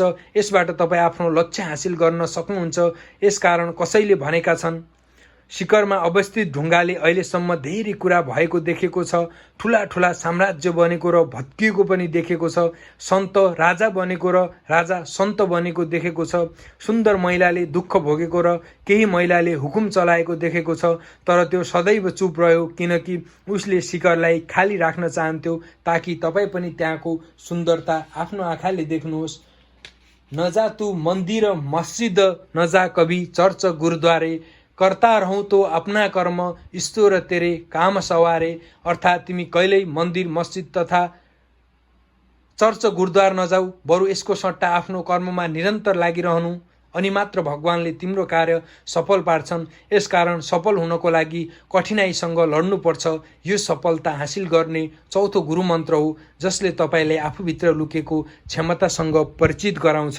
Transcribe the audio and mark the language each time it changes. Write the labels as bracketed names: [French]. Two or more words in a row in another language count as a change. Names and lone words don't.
[Nepali] यसबाट तपाईँ आफ्नो लक्ष्य हासिल गर्न सक्नुहुन्छ। यसकारण कसैले भनेका छन्, शिखरमा अवस्थित ढुङ्गाले अहिलेसम्म धेरै कुरा भएको देखेको छ, ठुला ठुला साम्राज्य बनेको र भत्किएको पनि देखेको छ, सन्त राजा बनेको र राजा सन्त बनेको देखेको छ, सुन्दर महिलाले दुःख भोगेको र केही महिलाले हुकुम चलाएको देखेको छ। तर त्यो सदैव चुप रह्यो, किनकि उसले शिखरलाई खाली राख्न चाहन्थ्यो ताकि तपाईँ पनि त्यहाँको सुन्दरता आफ्नो आँखाले देख्नुहोस्। [Hindi] नजा तू मन्दिर मस्जिद, नजा कभी चर्च गुरुद्वारे, करता रहौं तो अपना कर्म, ईश्वर तेरे काम सवारे। [Nepali] अर्थात् तिमी कहिल्यै मन्दिर, मस्जिद तथा चर्च गुरुद्वार नजाऊ, बरु यसको सट्टा आफ्नो कर्ममा निरन्तर लागिरहनु, अनि मात्र भगवानले तिम्रो कार्य सफल पार्छन्। यसकारण सफल हुनको लागि कठिनाइसँग लड्नुपर्छ। यो सफलता हासिल गर्ने चौथो गुरुमन्त्र हो, जसले तपाईँलाई आफूभित्र लुकेको क्षमतासँग परिचित गराउँछ।